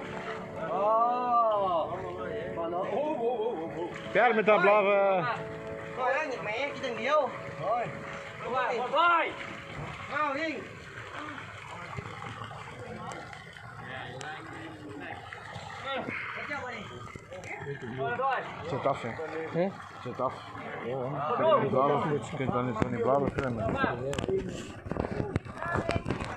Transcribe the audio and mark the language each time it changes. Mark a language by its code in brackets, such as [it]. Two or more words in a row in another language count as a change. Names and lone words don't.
[nl] Verder met dat blijven. [vi] Rồi đó, mẹ chỉ từng điếu. Rồi. Rồi. Mau đi. [nl] Zit af, hè? Zit af. Ja, hoor. Je kunt niet blauwe, je kunt dan niet van die blauwe klemmen.